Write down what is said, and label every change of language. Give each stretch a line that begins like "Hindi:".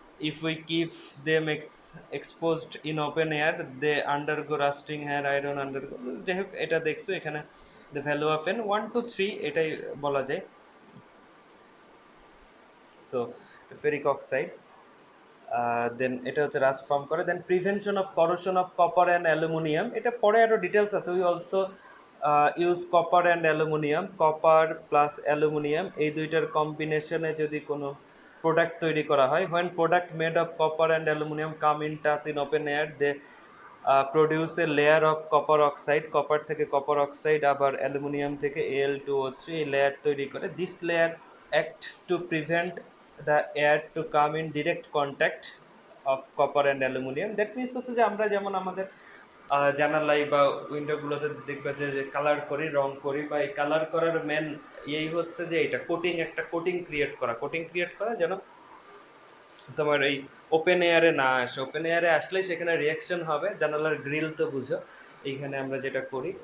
English: If we keep them exposed in open air, they undergo rusting hair, iron undergo,
Bangla: যাই হোক এটা দেখছো এখানে
English: the value of N 1 to 3
Bangla: এটাই বলা যায়। সো ফেরিক অক্সাইড, দেন এটা হচ্ছে রাস্ট ফর্ম করে।
English: then prevention of corrosion of copper and aluminium,
Bangla: এটা পরে আরও ডিটেলস আছে।
English: we also use copper and aluminium, copper plus aluminium
Bangla: এই দুইটার কম্বিনেশনে যদি কোনো প্রোডাক্ট তৈরি করা হয়,
English: when product made of copper and aluminium come in touch in open air, they produce a layer of copper oxide,
Bangla: copper থেকে copper oxide, আবার অ্যালুমিনিয়াম থেকে Al2O3 লেয়ার তৈরি করে।
English: This layer act to prevent the air to come in direct contact of copper and aluminum. That means
Bangla: হচ্ছে যে আমরা যেমন আমাদের জানালাই বা উইন্ডোগুলোতে দেখবে যে কালার করি, রং করি, বা এই কালার করার মেন এই হচ্ছে যে এটা কোটিং, একটা কোটিং ক্রিয়েট করা যেন তোমার এই ওপেন এয়ারে না আসে। ওপেন এয়ারে আসলেই সেখানে রিয়াকশন হবে। জানালার গ্রিল তো বুঝো, এইখানে আমরা যেটা করি।